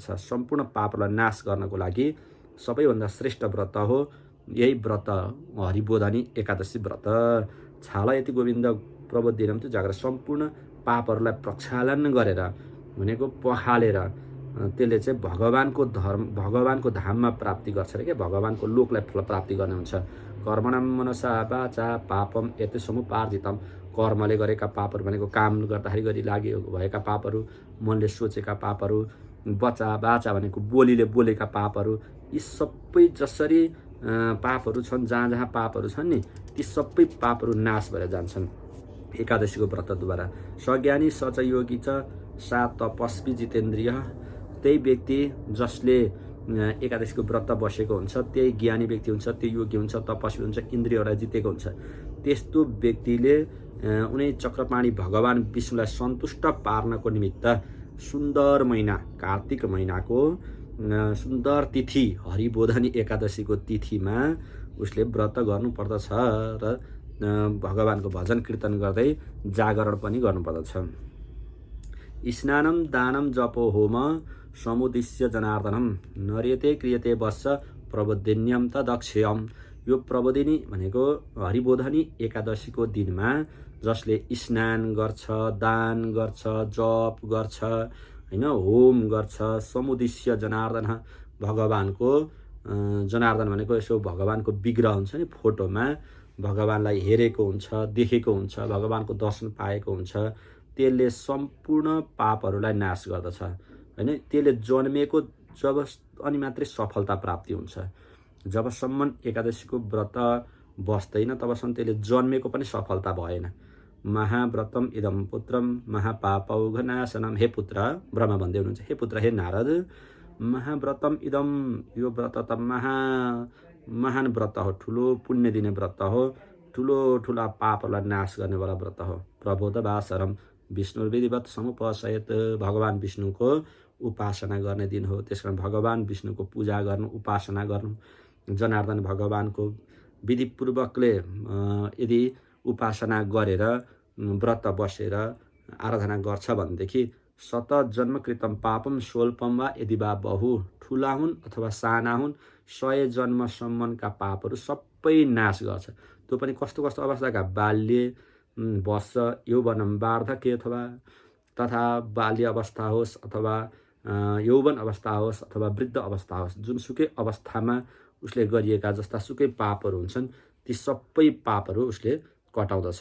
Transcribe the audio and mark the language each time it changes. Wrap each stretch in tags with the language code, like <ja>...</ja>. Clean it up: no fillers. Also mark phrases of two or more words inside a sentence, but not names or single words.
<ne>सम्पूर्ण पापलाई नाश गर्नको लागि सबैभन्दा श्रेष्ठ व्रत हो यही व्रत हरिबोधनी एकादशी व्रत।</ne> <sa>छाला यति गोविन्द प्रबोधिनम</sa> <ne>त्यो जागेर सम्पूर्ण पापहरूलाई प्रक्षालन गरेर भनेको पखालेर त्यसले चाहिँ भगवानको धाममा प्राप्ति गर्छ रे, क्या भगवानको लोकलाई फल प्राप्ति गर्ने हुन्छ।</ne> <sa>कर्मणाम मनसा वाचा पापम यति समुपार्जितम,</sa> <ne>कर्मले गरेका पापहरू भनेको काम गर्दाखेरि लागेको भएका पापहरू, मनले सोचेका पापहरू, वाचा भनेको बोलीले बोलेका पापहरू, यी सबै जसरी पापहरू छन्, जहाँ जहाँ पापहरू छन् नि ती सबै पापहरू नाश भएर जान्छन् एकादशीको व्रतद्वारा।</ne> <sa>सज्ञानी सच योगी च सा तपस्वी जितेन्द्रिय,</sa> <ne>त्यही व्यक्ति जसले एकादशीको व्रत बसेको हुन्छ त्यही ज्ञानी व्यक्ति हुन्छ, त्यो योगी हुन्छ, तपस्वी हुन्छ, इन्द्रियहरूलाई जितेको हुन्छ। त्यस्तो व्यक्तिले उनी चक्रपाणी भगवान विष्णुलाई सन्तुष्ट पार्नको निमित्त सुन्दर महिना कार्तिक महिनाको सुन्दर तिथि हरिबोधनी एकादशीको तिथिमा उसले व्रत गर्नुपर्दछ र भगवानको भजन कीर्तन गर्दै जागरण पनि गर्नुपर्दछ।</ne> <sa>स्नानम दानम जपो होम समुद्दिश्य जनार्दनम नर्यते क्रियते वश्च प्रबोधिन्यम तदक्षयम।</sa> <ne>यो प्रबोधिनी भनेको हरिबोधनी एकादशीको दिनमा जसले स्नान गर्छ, दान गर्छ, जप गर्छ होइन, होम गर्छ,</ne> <sa>समुद्दिश्य जनार्दन,</sa> <ne>भगवानको जनार्दन भनेको यसो भगवानको विग्रह हुन्छ नि, फोटोमा भगवानलाई हेरेको हुन्छ, देखेको हुन्छ, भगवानको दर्शन पाएको हुन्छ, त्यसले सम्पूर्ण पापहरूलाई नाश गर्दछ होइन। त्यसले जन्मेको जब अनि मात्रै सफलता प्राप्ति हुन्छ। जबसम्म एकादशीको व्रत बस्दैन तबसम्म त्यसले जन्मेको पनि सफलता भएन।</ne> <sa>महाव्रतम इदम पुत्रम महापापौघनाशनम,</sa> <ne>हे पुत्र, ब्रह्मा भन्दै हुनुहुन्छ,</ne> <sa>हे पुत्र, हे नारद, महाव्रतम इदम,</sa> <ne>यो व्रत त महान व्रत हो, ठुलो पुण्य दिने व्रत हो, ठुला पापलाई नाश गर्नेवाला व्रत हो।</ne> <sa>प्रबोधवासरम विष्णुर्विधिवत समुपसयत,</sa> <ne>भगवान विष्णुको उपासना गर्ने दिन हो। त्यसकारण भगवान विष्णुको पूजा गर्नु, उपासना गर्नु, जनार्दन भगवानको विधिपूर्वकले यदि उपासना गरेर व्रत बसेर आराधना गर्छ भनेदेखि</ne> <sa>शत जन्मकृतम पापम स्वल्पम वा यदि वा बहु,</sa> <ne>ठुला हुन् अथवा साना हुन्, 100 जन्मसम्मका पापहरू सबै नाश गर्छ। त्यो पनि कस्तो कस्तो अवस्थाका,</ne> <sa>बाल्य वर्ष, यौवनम वार्धक्य</sa> <ne>अथवा तथा बाल्य अवस्था होस् अथवा यौवन अवस्था होस् अथवा वृद्ध अवस्था होस्, जुनसुकै अवस्थामा उसले गरिएका जस्ता सुकै पापहरू हुन्छन् ती सबै पापहरू उसले कटाउँदछ।</ne>